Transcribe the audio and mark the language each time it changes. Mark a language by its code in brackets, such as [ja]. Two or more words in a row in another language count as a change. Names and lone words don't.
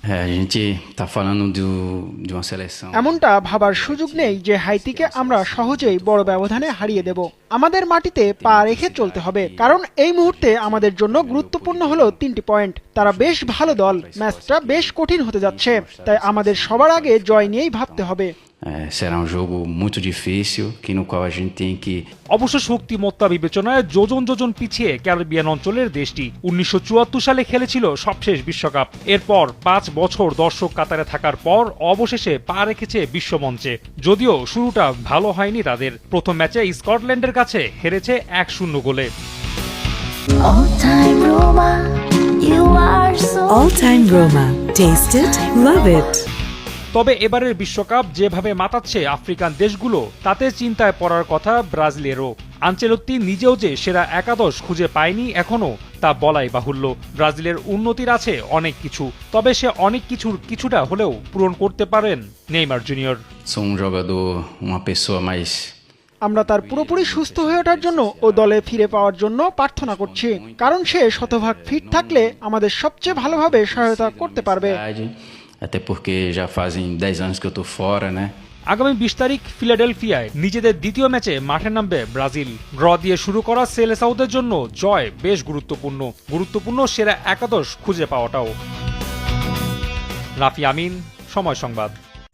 [bn] এমনটা ভাবার সুযোগ নেই যে হাইতিকে আমরা সহজেই বড় ব্যবধানে হারিয়ে দেব। আমাদের মাটিতে পা রেখে চলতে হবে, কারণ এই মুহূর্তে আমাদের জন্য গুরুত্বপূর্ণ হলো 3টি পয়েন্ট। তারা বেশ ভালো দল, ম্যাচটা বেশ কঠিন হতে যাচ্ছে, তাই আমাদের সবার আগে জয় নিয়েই ভাবতে হবে। [pt] Será jogo muito difícil, no qual a gente tem que [bn] অবশ্য শক্তিমত্তা বিবেচনায় যোজন যোজন পিছিয়ে ক্যারিবিয়ান অঞ্চলের দেশটি 1974 সালে খেলেছিল সবশেষ বিশ্বকাপ। এরপর 5 বছর দর্শক কাতারে থাকার পর অবশেষে পা রেখেছে বিশ্বমঞ্চে। যদিও শুরুটা ভালো হয়নি তাদের। প্রথম ম্যাচে স্কটল্যান্ডের কাছে হেরেছে 1-0 গোলে। [en] All time Roma. Taste it, love it. [bn] তবে এবারের বিশ্বকাপ যেভাবে মাতাচ্ছে আফ্রিকান দেশগুলো, তাতে চিন্তায় পড়ার কথা ব্রাজিলেরও। আনচেলত্তি নিজেও যে সেরা একাদশ খুঁজে পায়নি এখনো, তা বলাই বাহুল্য। ব্রাজিলের উন্নতির আছে অনেক কিছু, তবে সে অনেক কিছুর কিছুটা হলেও পূরণ করতে পারেন নেইমার জুনিয়র। আমরা তার পুরোপুরি সুস্থ হয়ে ওঠার জন্য ও দলে ফিরে পাওয়ার জন্য প্রার্থনা করছি, কারণ সে শতভাগ ফিট থাকলে আমাদের সবচেয়ে ভালোভাবে সহায়তা করতে পারবে। [pt] Até porque já fazem 10 anos que eu tô fora, né? [bn] আগামী 20 তারিখ ফিলাডেলফিয়ায় নিজেদের দ্বিতীয় ম্যাচে মাঠে নামবে ব্রাজিল। ড্র দিয়ে শুরু করা সেলেসাওদের জন্য জয় বেশ গুরুত্বপূর্ণ সেরা একাদশ খুঁজে পাওয়াটাও। রাফি আমিন, সময় সংবাদ।